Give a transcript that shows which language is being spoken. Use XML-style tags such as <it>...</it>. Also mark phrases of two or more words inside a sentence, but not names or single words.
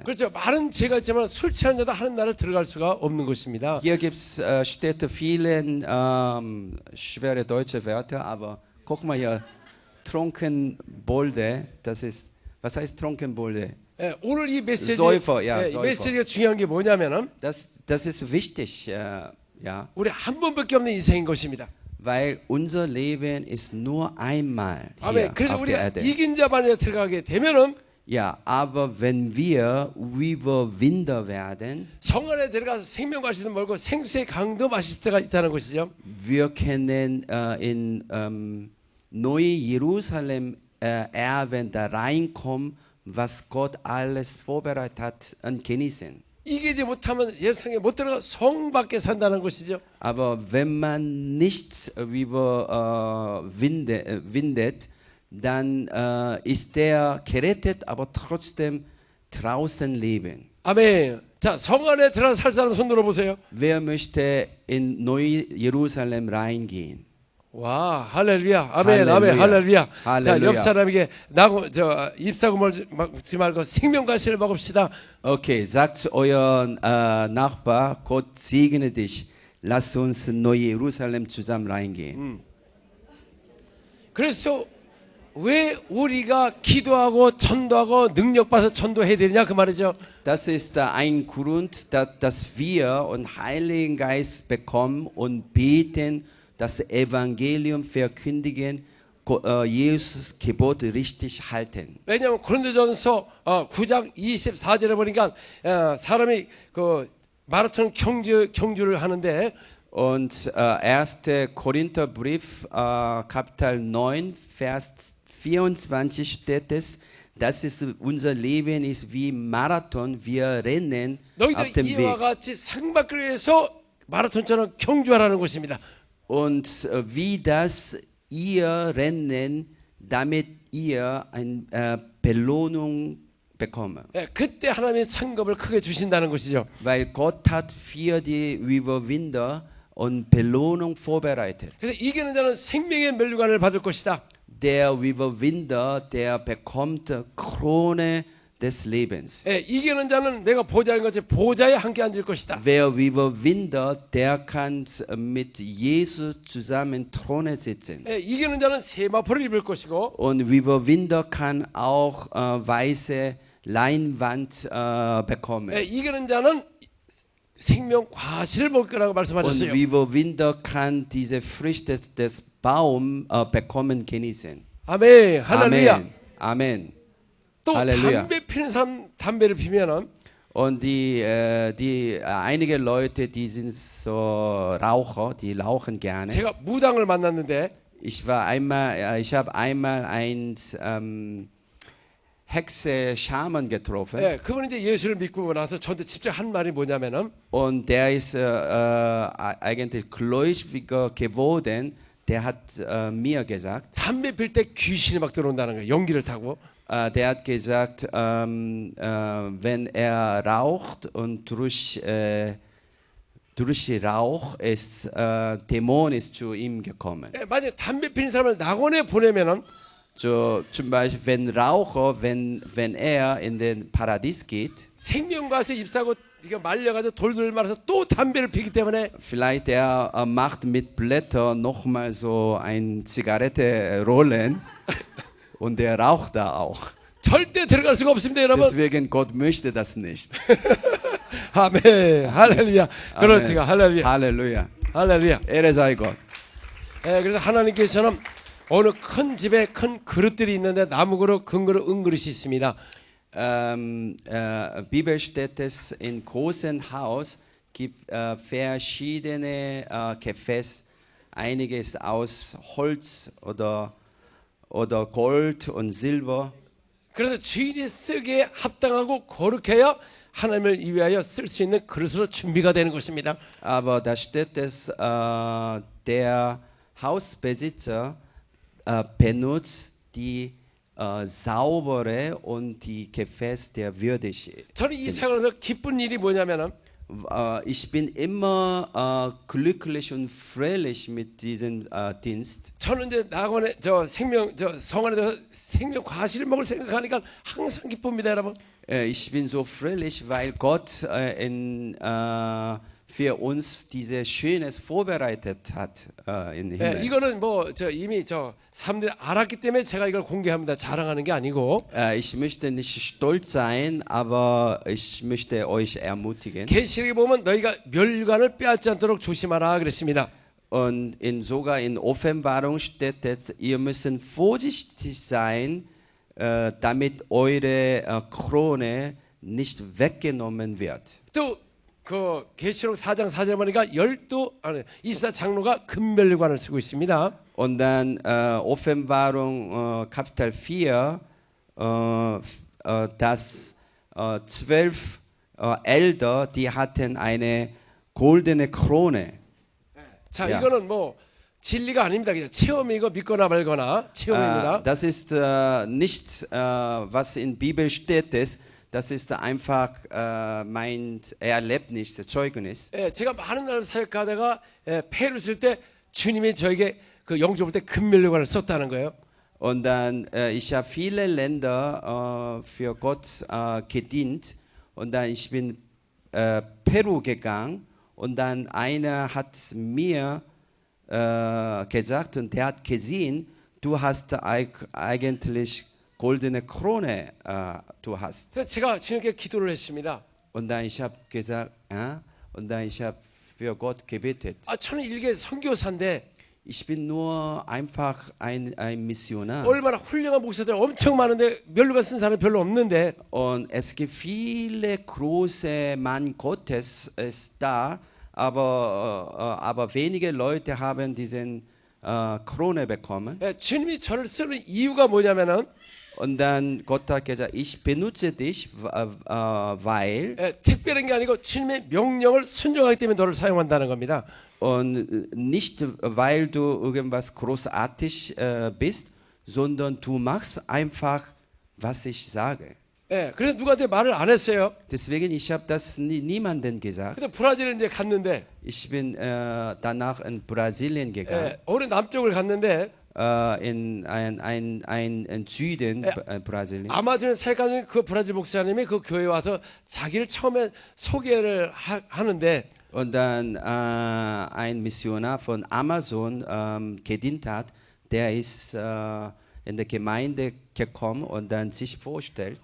<ko>그렇죠. 많은 죄가 있지만 술 취한 자도 하는 나라를 들어갈 수가 없는 것입니다.</ko> <de>Hier steht viele schwere deutsche Wörter, aber guck mal hier, Trunkenbolde, das ist, was heißt Trunkenbolde?</de> <ko>예, 오늘 이 메시지,</ko> <de>Säufer, ja,</de> <ko>이</ko> <de>Säufer.</de> <ko>메시지가 중요한 게 뭐냐면은</ko> <de>Das ist wichtig, ja,</de> <ko>우리 한 번밖에 없는 인생인 것입니다.</ko> <de>weil unser Leben ist nur einmal hier</de> <ko>아멘. 그래서</ko> <de>auf der</de> <ko>우리가</ko> <de>Erde.</de> <ko>이긴 자만에 들어가게 되면은</ko> <de>Ja, aber wenn wir Überwinder werden,</de> <ko>성 안에 들어가서 생명 마시든 말고 생수의 강도 마실 때가 있다는 것이죠.</ko> <de>wir können in Neu-Jerusalem erben, da reinkommen, was Gott alles vorbereitet hat und genießen.</de> <ko>이기지 못하면 예루살렘에 못 들어가 성 밖에 산다는 것이죠.</ko> <de>Aber wenn man nicht windet, dann ist der gerettet, aber trotzdem draußen leben.</de> <ko>아멘. 자, 성 안에 들어가서 살 사람 손 들어보세요.</ko> <de>Wer möchte in Neu-Jerusalem reingehen?</de> <ko>와, 할렐루야. 아멘, 아멘, 할렐루야. 할렐루야. 자, 할렐루야. 옆 사람에게 잎사귀 먹지 말고 생명과실을 먹읍시다.</ko> <de>Okay, sagt zu eurem Nachbar, Gott segne dich. Lass uns in Neu-Jerusalem zusammen reingehen.</de> <ko>그래서 왜 우리가 기도하고 전도하고 능력받아서 전도해야 되느냐 그 말이죠.</ko> <de>Das ist ein Grund, dass wir einen Heiligen Geist bekommen und beten, das Evangelium verkündigen, Jesus Gebot richtig halten.</de> <ko>왜냐하면 고린도전서 9장 24절에 보니까 사람이 그 마라톤 경주를 하는데</ko> <de>Und 1. Korintherbrief, Kapitel 9, Vers 24 steht es, das ist unser Leben ist wie Marathon, wir rennen auf</de> <ko>너희들</ko> <de>dem</de> <ko>이와</ko> <de>Weg.</de> <ko>같이 상 받기 위해서 마라톤처럼 경주하라는 것입니다.</ko> <de>Und wie das ihr rennen, damit ihr eine Belohnung bekommt.</de> <ko>예, 그때 하나님이 상급을 크게 주신다는 것이죠.</ko> <de>Weil Gott hat für die Überwinder und Belohnung vorbereitet.</de> <ko>그래서 이기는 자는 생명의 멸류관을 받을 것이다.</ko> <de>Der Überwinder, der bekommt Krone des Lebens.</de> <ko>예, 이기는 자는 내가 보좌인 같이 보좌에 함께 앉을 것이다.</ko> <de>Wer Überwinder, der kann mit Jesus zusammen Throne sitzen.</de> <ko>예, 이기는 자는 세마포를 입을 것이고</ko> <de>Und Überwinder kann auch weiße Leinwand bekommen.</de> <ko>예, 이기는 자는 생명 과실을 먹을 거라고</ko> <de>Und</de> <ko>말씀하셨어요.</ko> <de>Überwinder kann diese Früchte des Baums bekommen, genießen.</de> <ko>아멘, 할렐루야.</ko> <de>Amen. Amen.</de> <ko>또 할렐루야. 담배 피는 사람 담배를 피면은</ko> <de>Und einige Leute, die sind so Raucher, die rauchen gerne.</de> <ko>제가 무당을 만났는데</ko> <de>Ich habe einmal einen Hexe Schaman getroffen.</de> <ko>예, 그분이 이제 예수를 믿고 나서 저한테 직접 한 말이 뭐냐면은</ko> <de>Und der ist eigentlich gläubiger geworden. Der hat mir gesagt,</de> <ko>담배 필 때 귀신이 막 들어온다는 거예요. 연기를 타고.</ko> <de>der hat gesagt, wenn er raucht und durch Rauch ist Dämon ist zu ihm gekommen.</de> <ko>예, 만약 담배 피는 사람을 낙원에 보내면은</ko> <de>So, zum Beispiel, wenn Raucher, wenn er in den Paradies geht,</de> <ko>생명과서 잎사고 이거 말려가지고 돌돌 말아서 또 담배를 피기 때문에</ko> <de>vielleicht er macht mit Blättern nochmal so eine Zigarette rollen und der raucht da auch.</de> <ko>절대 들어갈 수가 없습니다, 여러분.</ko> <de>Deswegen Gott möchte das nicht.</de> <ko>아멘, 할렐루야. 그렇지가 할렐루야,</ko> <de>Halleluja.</de> <ko>할렐루야.</ko> <de>Ehre sei Gott.</de> <ko>예, 그래서 하나님께서는 어느 큰 집에 큰 그릇들이 있는데 나무 그릇, 금 그릇, 은 그릇이 있습니다.</ko> <de>Bibel steht es, in großem Haus gibt verschiedene Gefäße. Einiges aus Holz oder Gold und Silber.</de> <ko>그래서 주인이 쓰기에 합당하고 거룩해야 하나님을 위하여 쓸 수 있는 그릇으로 준비가 되는 것입니다.</ko> <de>Aber da steht es, der Hausbesitzer benutzt die saubere und die Gefäße, der würdig</de> <ko>저는 이</ko> <de>sind.</de> <ko>생활에서 기쁜 일이 뭐냐면은</ko> <de>Ich bin immer glücklich und fröhlich mit diesem Dienst.</de> <ko>저는 이제 낙원에 저 생명 저 성 안에 들어서 생명 과실을 먹을 생각하니까 항상 기쁩니다, 여러분.</ko> <de>Ich bin so fröhlich, weil Gott für uns dieses Schönes vorbereitet hat im Himmel.</de> <ko>이거는 뭐 저 이미 저 사람들이 알았기 때문에 제가 이걸 공개합니다. 자랑하는 게 아니고.</ko> <de>Ich möchte nicht stolz sein, aber ich möchte euch ermutigen.</de> <ko>계시록에 보면 너희가 멸관을 빼앗지 않도록 조심하라 그랬습니다.</ko> <de>Und sogar in Offenbarung steht es, ihr müsst vorsichtig sein, damit eure Krone nicht weggenommen wird.</de> <ko>또 그 계시록 4장 4절 보니까 24장로가 금멸관을 쓰고 있습니다.</ko> <de>Und dann Offenbarung Kapitel 4, dass 12 Elder, die hatten eine goldene Krone.</de> <ko>자, 야. 이거는 뭐 진리가 아닙니다. 그냥 체험이고 믿거나 말거나 체험입니다.</ko> <de>Das ist nicht, was in Bibel steht, das ist einfach mein Erlebnis, Zeugnis.</de> <ko>제가 많은 나라를 사역하다가 폐를 쓸 때 주님이 저에게 그 영접 볼 때 금멸관을 썼다는 거예요.</ko> <de>Und dann, ich habe viele Länder für Gott gedient und dann ich bin Peru gegangen und dann einer hat mir gesagt und der hat gesehen, du hast eigentlich goldene Krone, du hast.</de> <ko>그래서 제가 주님께 기도를 했습니다.</ko> <de>Und dann ich habe gesagt, und dann ich habe für Gott gebetet.</de> <ko>저는 일개 선교사인데</ko> <de>Ich bin nur einfach ein Missionar.</de> <ko>얼마나 훌륭한 목사들 엄청 많은데 멸관 쓴 사람이 별로 없는데</ko> <de>Und es gibt viele große Mann Gottes ist da, aber wenige Leute haben diesen Krone bekommen.</de> <ko>주님이 저를 쓰는 이유가 뭐냐면은</ko> <de>Und dann Gott hat gesagt, ich benutze dich, weil</de> <ko>특별한 게 아니고 주님의 명령을 순종하기 때문에 너를 사용한다는 겁니다.</ko> <de>und nicht weil du irgendwas großartig bist, sondern du machst einfach, was ich sage.</de> <ko>그래서 누구한테 말을 안 했어요.</ko> <de>Deswegen ich habe das niemandem gesagt.</de> <ko>근데 브라질을 이제 갔는데</ko> <de>Ich bin danach in Brasilien gegangen.</de> <ko>어느 남쪽을 갔는데</ko> <de>In ein Süden Brasilien.</de> <ko>아마존 사역하는 그 브라질 목사님이 그 교회에 와서 자기를 처음에 소개를 하는데</ko> <de>Und dann ein Missionar von Amazon gedient hat, der ist in der Gemeinde gekommen und dann sich vorstellt.</de>